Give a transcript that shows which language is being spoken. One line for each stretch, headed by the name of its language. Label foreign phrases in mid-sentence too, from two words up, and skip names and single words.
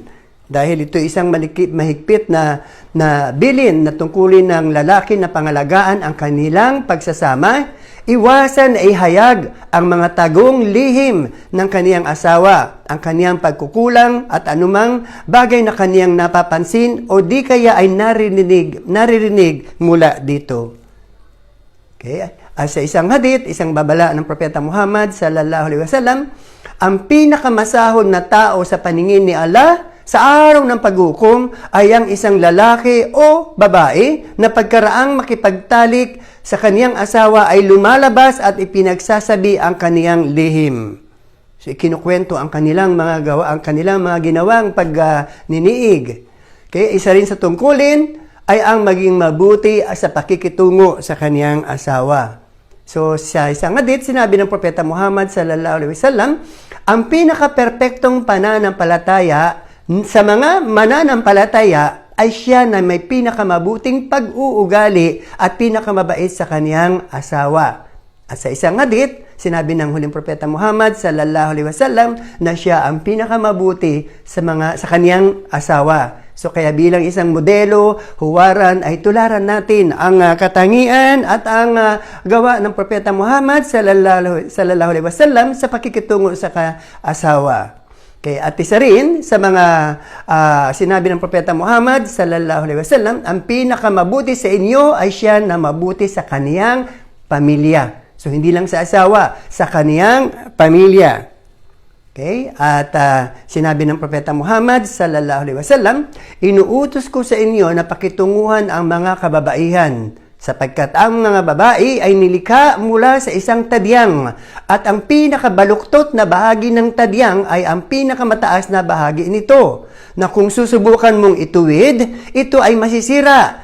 Filipino: Dahil ito isang mahigpit na bilin na tungkulin ng lalaki na pangalagaan ang kanilang pagsasama, iwasan ay hayag ang mga tagong lihim ng kaniyang asawa, ang kaniyang pagkukulang at anumang bagay na kaniyang napapansin o di kaya ay naririnig mula dito. Okay? Sa isang hadith, isang babala ng Propeta Muhammad
Arabic: صلى الله عليه وسلم,
Filipino: ang pinakamasahol na tao sa paningin ni Allah sa araw ng paghukom ay ang isang lalaki o babae na pagkaraang makipagtalik sa kaniyang asawa ay lumalabas at ipinagsasabi ang kaniyang lihim. So, ikinukwento ang kanilang mga ginawang pagniniig. Okay? Isa rin sa tungkulin ay ang maging mabuti sa pakikitungo sa kaniyang asawa. So, sa isang hadith, sinabi ng Propeta Muhammad
Arabic: صلى الله عليه وسلم,
Filipino: ang pinaka-perpektong pananampalataya sa mga mananampalataya ay siya na may pinakamabuting pag-uugali at pinakamabait sa kaniyang asawa. At sa isang hadith, sinabi ng huling Propeta Muhammad
Arabic: صلى الله عليه وسلم
Filipino: na siya ang pinakamabuti sa kaniyang asawa. So kaya bilang isang modelo, huwaran ay tularan natin ang katangian at ang gawa ng Propeta Muhammad
Arabic: صلى الله عليه وسلم
Filipino: sa pakikitungo sa asawa. Okay, at isa rin sa mga sinabi ng Propeta Muhammad
Arabic: صلى الله عليه وسلم,
Filipino: ang pinakamabuti sa inyo ay siya na mabuti sa kaniyang pamilya. So hindi lang sa asawa, sa kaniyang pamilya. Okay? At sinabi ng Propeta Muhammad
Arabic: صلى الله عليه وسلم,
Filipino: inuutos ko sa inyo na pakitunguhan ang mga kababaihan sapagkat ang mga babae ay nilikha mula sa isang tadyang at ang pinakabaluktot na bahagi ng tadyang ay ang pinakamataas na bahagi nito na kung susubukan mong ituwid, ito ay masisira.